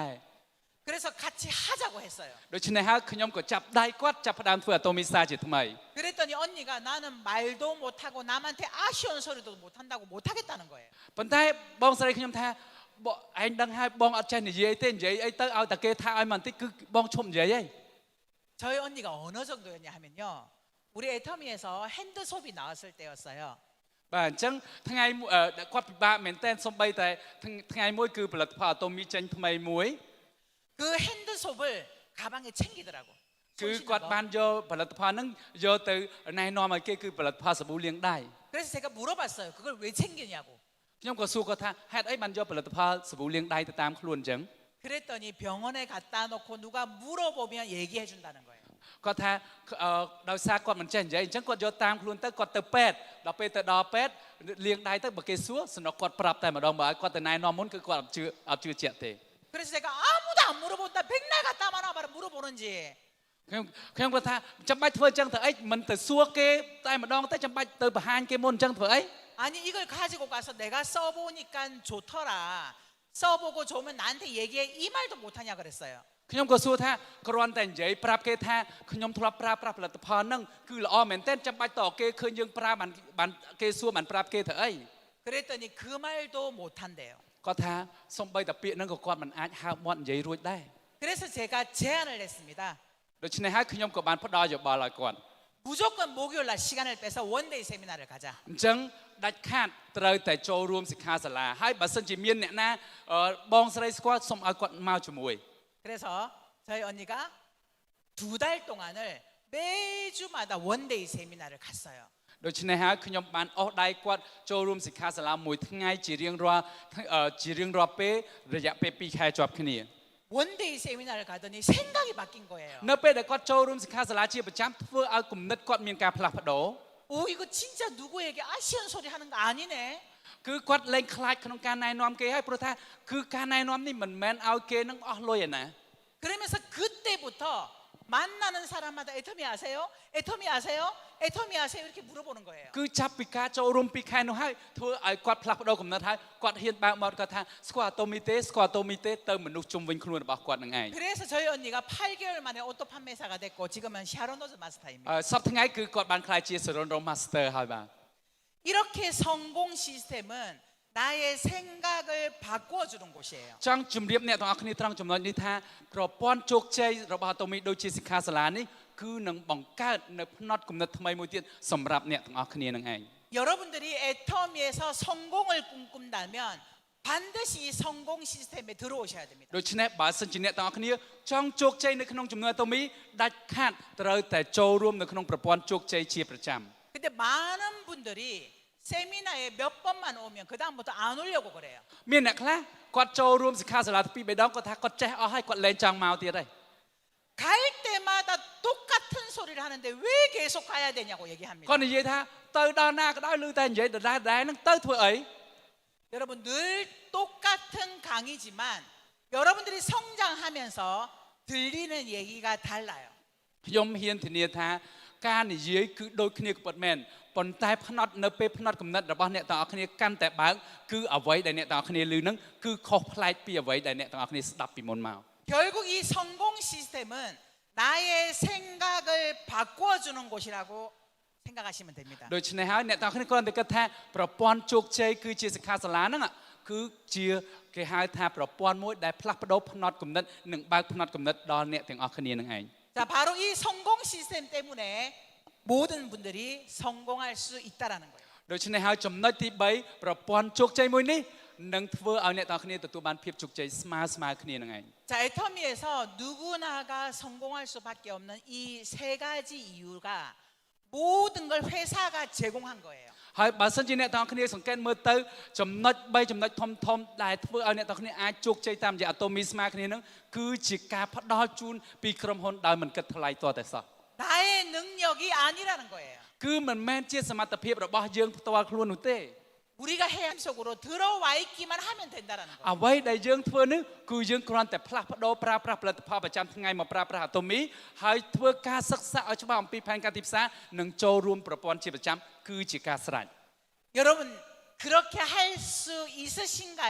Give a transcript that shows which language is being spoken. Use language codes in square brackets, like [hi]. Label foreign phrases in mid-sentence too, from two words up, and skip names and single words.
[ko] 그래서 같이 하자고 했어요. [km] ដូច្នេះហើយខ្ញុំក៏ចាប់ដៃគាត់ចាប់ផ្ដើមធ្វើអាតូមីសាជាថ្មី [ko] 그랬더니 언니가 나는 말도 못하고 남한테 아쉬운 소리도 못한다고 못하겠다는 거예요. [km] ប៉ុន្តែបងស្រីខ្ញុំថាបងឯងដឹងហើយបងអត់ចេះនិយាយទេនិយាយអីទៅឲ្យតែគេថាឲ្យមកបន្តិចគឺបងឈប់និយាយហី [ko] 저희 언니가 어느 정도였냐 하면요. 우리 애터미에서 핸드솝이 나왔을 때였어요. [km] បាទអញ្ចឹងថ្ងៃគាត់ពិបាកមែនតើសំបីតែថ្ងៃមួយគឺផលិតផលអាតូមីចេញថ្មីមួយ [ko] 그 핸드솝을 가방에 챙기더라고. [km] គឺគាត់បានយកផលិតផលហ្នឹងយកទៅណែនាំឲ្យគេគឺផលិតផលសាប៊ូលាងដៃ [ko] 그래서 제가 물어봤어요. 그걸 왜 챙기냐고. [km] ខ្ញុំក៏សួរគាត់ថាហេតុអីបានយកផលិតផលសាប៊ូលាងដៃទៅតាមខ្លួនអញ្ចឹង [ko] 그랬더니 병원에 갖다 놓고 누가 물어보면 얘기해 준다는 거예요. [km] គាត់ថាដោយសារគាត់មិនចេះនិយាយអញ្ចឹងគាត់យកតាមខ្លួនទៅគាត់ទៅពេទ្យដល់ពេលទៅដល់ពេទ្យលាងដៃទៅបើគេសួរសំណុកគាត់ប្រាប់តែម្ដងបើឲ្យគាត់ទៅណែនាំមុនគឺគាត់អត់ជឿជាក់ទេ [ko] 그래서 제가 아무도 안 물어본다. 백날 갖다 말아 물어보는지. [km] ខ្ញុំគាត់ថាចាំបាច់ធ្វើអញ្ចឹងទៅអីមិនទៅសួរគេតែម្ដងទៅចាំបាច់ទៅបង្ហាញគេមុនអញ្ចឹងធ្វើអី [ko] 아니 이걸 가지고 가서 내가 써보니까 좋더라. 써보고 좋으면 나한테 얘기해 이 말도 못하냐 그랬어요. [km] ខ្ញុំក៏សួរថាគ្រាន់តែនិយាយប្រាប់គេថាខ្ញុំធ្លាប់ប្រើប្រាស់ផលិតផលហ្នឹងគឺល្អមែនទែនចាំបាច់តគេឃើញយើងប្រើបានគេសួរបានប្រាប់គេទៅអី [ko] 그랬더니 그 말도 못한대요. [km] គាត់ថាសំបីតែពាក្យហ្នឹងក៏គាត់មិនអាចហើបមាត់និយាយរួចដែរ [ko] 그래서 제가 제안을 했습니다. [km] ដូច្នេះហើយខ្ញុំក៏បានផ្ដល់យោបល់ឲ្យគាត់ [ko] 무조건 목요일 날 시간을 빼서 원데이 세미나를 가자. [km] អញ្ចឹងដាច់ខាតត្រូវតែចូលរួមសិក្ខាសាលាហើយបើសិនជាមានអ្នកណាបងស្រីស្គាល់សូមឲ្យគាត់មកជាមួយ [ko] 그래서 저희 언니가 2달 동안을 매주마다 원데이 세미나를 갔어요. [km] ដូច្នេះហើយខ្ញុំបានអស់ដៃគាត់ចូលរួមសិក្ខាសាលាមួយថ្ងៃជារៀងរាល់ពេលរយៈពេល2ខែជាប់គ្នា [ko] 원데이 세미나를 가더니 생각이 바뀐 거예요. [km] នៅពេលដែលគាត់ចូលរួមសិក្ខាសាលាជាប្រចាំធ្វើឲ្យគំនិតគាត់មានការផ្លាស់ប្ដូរ [ko] 오 이거 진짜 누구에게 아쉬운 소리 하는 거 아니네. [km] គឺគាត់លែងខ្លាចក្នុងការណែនាំគេហើយព្រោះថាគឺការណែនាំនេះមិនមែនឲ្យគេនឹងអស់លុយឯណា [ko] 그러면서 그때부터 만나는 사람마다 애터미 아세요? 애터미 아세요? 애터미 아세요? 이렇게 물어보는 거예요. [km] គឺចាប់ពីការចូលរួមពីខែនោះហើយធ្វើឲ្យគាត់ផ្លាស់ប្ដូរគំនិតហើយគាត់ហ៊ានបើកមាត់គាត់ថាស្គាល់អាតូមីទេស្គាល់អាតូមីទេទៅមនុស្សជុំវិញខ្លួនរបស់គាត់នឹងឯង [ko] 그래서 저희 언니가 8개월 만에 오토 판매사가 됐고 지금은 샤론노즈 마스터입니다. [km] សប្តាហ៍ថ្ងៃគឺគាត់បានក្លាយជា Saron Rom Master ហើយបាទ [ko] 이렇게 성공 시스템은 나의 생각을 바꾸어 주는 곳이에요. [km] ចង់ជម្រាបអ្នកទាំងអស់គ្នាត្រង់ចំណុចនេះថាប្រព័ន្ធជោគជ័យរបស់អាតូមីដូចជាសិក្ខាសាលានេះគឺនឹងបង្កើតនៅផ្នត់គំនិតថ្មីមួយទៀតសម្រាប់អ្នកទាំងអស់គ្នានឹងឯង [ko] 여러분들이 애터미에서 성공을 꿈꾼다면 반드시 이 성공 시스템에 들어오셔야 됩니다. [km] ដូច្នេះបើសិនជាអ្នកទាំងអស់គ្នាចង់ជោគជ័យនៅក្នុងជំនួយអាតូមីដាច់ខាតត្រូវតែចូលរួមនៅក្នុងប្រព័ន្ធជោគជ័យជាប្រចាំ [ko] 근데 많은 분들이 세미나에 몇 번만 오면 그다음부터 안 오려고 그래요. [km] មានអ្នកខ្លះគាត់ចូលរួមសិក្ខាសាលាពីរបីដងគាត់ថាគាត់ចេះអស់ហើយគាត់លែងចង់មកទៀតហើយ [ko] 갈 때마다 똑같은 소리를 하는데 왜 계속 가야 되냐고 얘기합니다. [km] គាត់និយាយថាទៅដល់ណាក៏ដោយឮតែនិយាយដដែលហ្នឹងទៅធ្វើអី [ko] 여러분 늘 똑같은 강의지만 여러분들이 성장하면서 들리는 얘기가 달라요. [km] ខ្ញុំហ៊ានធានាថាការនិយាយគឺដូចគ្នាក៏ពិតមែនប៉ុន្តែផ្នត់នៅពេលផ្នត់គំនិតរបស់អ្នកទាំងអស់គ្នាកាន់តែបើកគឺអ្វីដែលអ្នកទាំងអស់គ្នាឮហ្នឹងគឺខុសប្លែកពីអ្វីដែលអ្នកទាំងអស់គ្នាស្ដាប់ពីមុនមក [ko] 결국 이 성공 시스템은 나의 생각을 바꿔주는 곳이라고 생각하시면 됩니다. [km] ដូច្នេះហើយអ្នកទាំងអស់គ្នាគ្រាន់តែគិតថាប្រព័ន្ធជោគជ័យគឺជាសិក្ខាសាលាហ្នឹងគឺជាគេហៅថាប្រព័ន្ធមួយដែលផ្លាស់ប្ដូរផ្នត់គំនិតនិងបើកផ្នត់គំនិតដល់អ្នកទាំងអស់គ្នានឹងឯង [ko] 자, 바로 이 성공 시스템 때문에 모든 분들이 성공할 수 있다라는 거예요. [km] ដូច្នេះហើយចំណុចទី3ប្រព័ន្ធជោគជ័យមួយនេះនឹងធ្វើឲ្យអ្នកទាំងអស់គ្នាទទួលបានភាពជោគជ័យស្មើគ្នានឹងឯង [ko] 자, 애터미에서 누구나가 성공할 수밖에 없는 이 세 가지 이유가 모든 걸 회사가 제공한 거예요. [km] ហើយបើសិនជាអ្នកទាំងអស់គ្នាសង្កេតមើលទៅចំណុច3ចំណុចធំដែលធ្វើឲ្យអ្នកទាំងអស់គ្នាអាចជោគជ័យតាមរយៈអាតូមីស្មើគ្នានឹងគឺជាការផ្ដល់ជូនពីក្រុមហ៊ុនដោយមិនគិតថ្លៃទាល់តែសោះ [ko] 나의 능력이 아니라는 거예요. [km] គឺមិនមែនជាសមត្ថភាពរបស់យើងផ្ទាល់ខ្លួននោះទេ [ko] 우리가 해양 속으로 들어와 있기만 하면 된다라는 거예요. [km] អ្វីដែលយើងធ្វើនេះគឺយើងគ្រាន់តែផ្លាស់ប្ដូរប្រើប្រាស់ផលិតផលប្រចាំថ្ងៃមកប្រើប្រាស់អាតូមីហើយធ្វើការសិក្សាឲ្យច្បាស់អំពីផែនការទីផ្សារនិងចូលរួមប្រព័ន្ធជាប្រចាំគឺជាការស្រេច [ko] 여러분 그렇게 할 수 있으신가요?